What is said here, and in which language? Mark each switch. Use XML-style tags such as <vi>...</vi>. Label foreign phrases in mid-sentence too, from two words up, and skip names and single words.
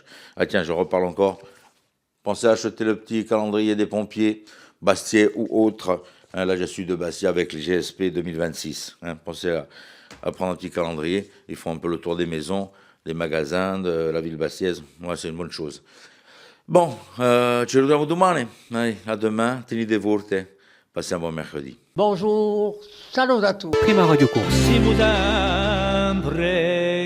<fr>Ah tiens, je reparle encore. Pensez à acheter le petit calendrier des pompiers, Bastier ou autre. Là, je suis de Bastia avec les GSP 2026. Pensez à prendre un petit calendrier. Ils font un peu le tour des maisons, des magasins de la ville bastiaise. Ouais, c'est une bonne chose. Bon,</fr> <it>ci vediamo domani.</it> <fr>Allez, à demain.</fr> <it>Tenete forte.</it> <fr>Passez un bon mercredi. Bonjour, salut à tous. Prima Radio Course.</fr> <it>Siamo sempre</it>